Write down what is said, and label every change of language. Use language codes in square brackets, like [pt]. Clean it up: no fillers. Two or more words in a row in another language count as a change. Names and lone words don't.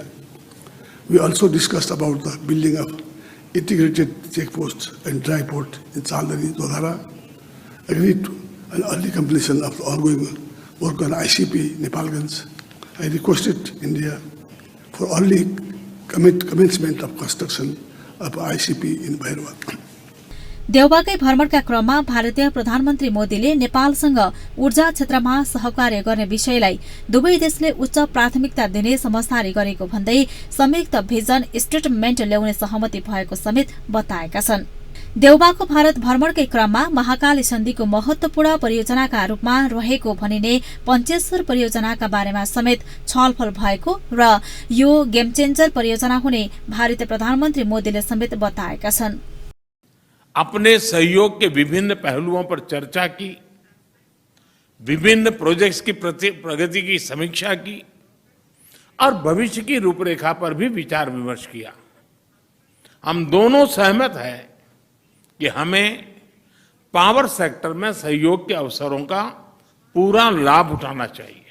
[en] We also discussed about the building of integrated checkpost and dry port in Chandari, Dodhara, agreed to an early completion of the ongoing work on ICP Nepalganj. I requested India for early commencement of construction of ICP in Bhairava. [ne] देउबाकै भ्रमणका क्रममा भारतीय प्रधानमन्त्री मोदीले नेपालसँग ऊर्जा क्षेत्रमा सहकार्य गर्ने विषयलाई दुवै देशले उच्च प्राथमिकता दिने समझदारी गरेको भन्दै संयुक्त [en] vision statement [ne] ल्याउने सहमति भएको समेत बताएका छन्। देउबाको भारत भ्रमणकै क्रममा महाकाली सन्धिको महत्वपूर्ण परियोजनाका रूपमा रहेको भनिने पञ्चेश्वर परियोजनाका बारेमा समेत छलफल भएको र यो [en] game changer [ne] परियोजना हुने भारतीय प्रधानमन्त्री मोदीले समेत बताएका छन्। [hi] अपने सहयोग के विभिन्न पहलुओं पर चर्चा की, विभिन्न प्रोजेक्ट्स की प्रगति की समीक्षा की और भविष्य की रूपरेखा पर भी विचार विमर्श किया। हम दोनों सहमत हैं कि हमें [en] power sector [hi] में सहयोग के अवसरों का पूरा लाभ उठाना चाहिए।